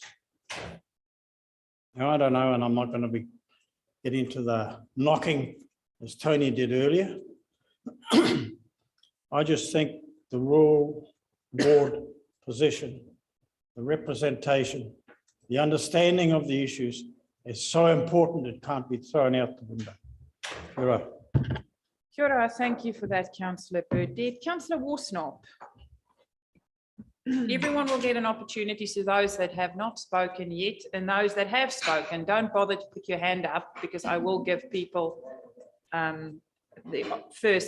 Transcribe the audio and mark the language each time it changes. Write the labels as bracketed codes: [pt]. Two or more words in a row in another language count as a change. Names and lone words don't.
[en] Now, I don't know, and I'm not going to get into the knocking as Tony did earlier. I just think the rural ward position, the representation, the understanding of the issues is so important it can't be thrown out the window. [mi] Kia ora. Kia ora, [en] thank you for that, Councillor Burdett. Councillor Warsnop. Everyone will get an opportunity, to those that have not spoken yet and those that have spoken. Don't bother to put your hand up because I will give people first.